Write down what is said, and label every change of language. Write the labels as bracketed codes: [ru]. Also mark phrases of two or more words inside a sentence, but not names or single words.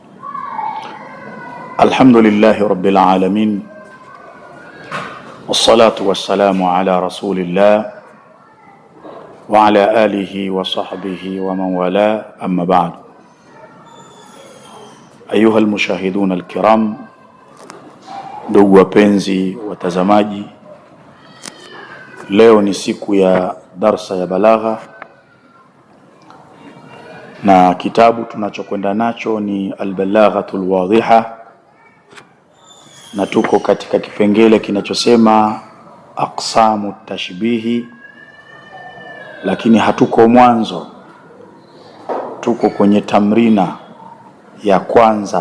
[ar] الحمد لله رب العالمين، والصلاة والسلام على رسول الله وعلى آله وصحبه ومن والاه، أما بعد. أيها المشاهدون الكرام، [sw] ndugu wapenzi watazamaji, leo ni siku ya darsa ya balagha na kitabu tunachokwenda nacho ni Al-Balaghatul Wadhiha, na tuko katika kipengele kinachosema [ar] أقسام التشبيه, [sw] lakini hatuko mwanzo, tuko kwenye tamrina ya kwanza.